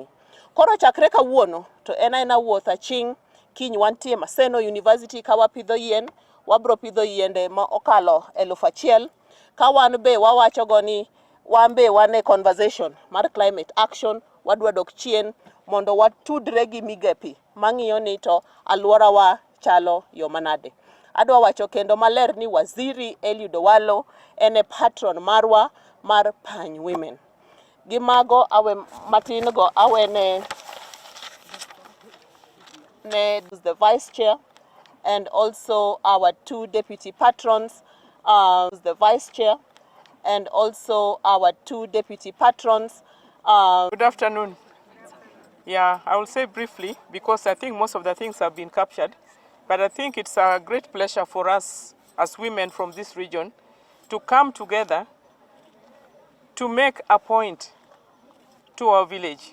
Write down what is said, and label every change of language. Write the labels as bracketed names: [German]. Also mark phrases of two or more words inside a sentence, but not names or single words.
[Luo (Kenya and Tanzania)] Koro chakre kawuono to ena wuotha ching kiny wantie Maseno University ka wapidho yien, wabro pidho yiende ma okalo 1,000 ka wan be wawacho go ni wan be wan e conversation mar [English] climate action, [Luo (Kenya and Tanzania)] wadwa dok chien mondo watudre gi migepi mang'iyo ni to alwora wa chalo yo manade. Adwa wacho kendo maler ni Waziri Eliud Owalo ene patron marwa mar Pany Women. Gimago awe matin go awe ne [English] the Vice Chair and also our 2 deputy patrons, the Vice Chair and also our 2 deputy patrons. Good afternoon. Yeah, I will say briefly because I think most of the things have been captured, but I think it's a great pleasure for us as women from this region to come together to make a point to our village.